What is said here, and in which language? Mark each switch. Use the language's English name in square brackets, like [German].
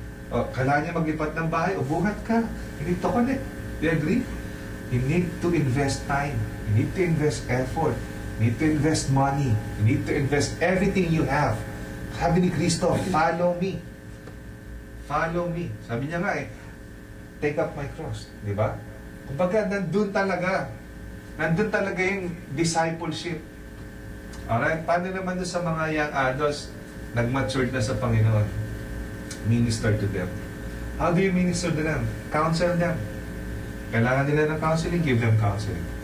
[Filipino] O, kailangan niya maglipat ng bahay, o buhat ka. [English] You need to connect. Do you agree? You need to invest time. You need to invest effort. You need to invest money. You need to invest everything you have. [Filipino] Sabi ni Kristo, [English] follow me. Follow me. [Filipino] Sabi niya nga [English] take up my cross. [Filipino] Di ba? Kumbaga, nandun talaga yung discipleship. Alright? Paano naman doon sa mga young adults, nag-matured na sa Panginoon? [English] Minister to them. How do you minister to them? Counsel them. [Filipino] Kailangan nila ng counseling, [English] give them counseling.